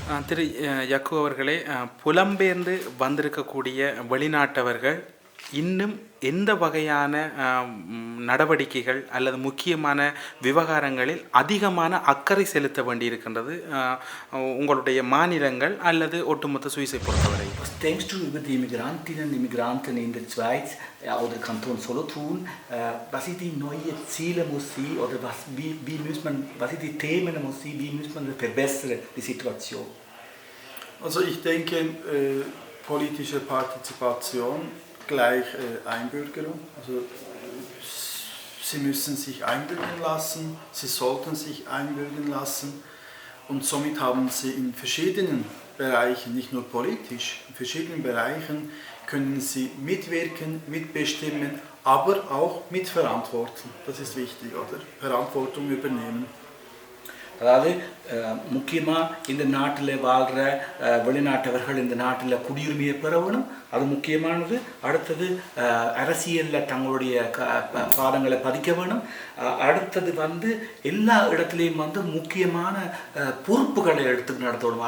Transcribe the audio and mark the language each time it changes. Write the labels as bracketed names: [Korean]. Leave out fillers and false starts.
[Tamil] திரு யக்கு அவர்களே, புலம்பெயர்ந்து வந்திருக்கக்கூடிய வெளிநாட்டவர்கள் இன்னும் எந்த வகையான நடவடிக்கைகள் அல்லது முக்கியமான விவகாரங்களில் அதிகமான அக்கறை செலுத்த வேண்டியிருக்கின்றது உங்களுடைய மாநிலங்கள் அல்லது ஒட்டுமொத்த சுவிஸை பொறுத்தவரை? [German] Was denkst du über die Migrantinnen und Migranten in der Schweiz oder Kanton Solothurn? Was sind die neuen Ziele, muss sie, oder was sind die Themen, muss sie, wie muss man verbessern die Situation? Also ich denke, politische Partizipation gleich Einbürgerung. Also sie müssen sich einbürgern lassen, sie sollten sich einbürgern lassen, und somit haben sie in verschiedenen Bereichen, nicht nur politisch, in verschiedenen Bereichen können sie mitwirken, mitbestimmen, aber auch mitverantworten. Das ist wichtig, oder? Verantwortung übernehmen. [Tamil] அதாவது முக்கியமாக இந்த நாட்டில் வாழ்கிற வெளிநாட்டவர்கள் இந்த நாட்டில் குடியுரிமையை பெற வேணும், அது முக்கியமானது. அடுத்தது அரசியலில் தங்களுடைய பாதங்களை பதிக்க வேணும். அடுத்தது வந்து எல்லா இடத்துலையும் வந்து முக்கியமான பொறுப்புகளை எடுத்து நடத்தணும்.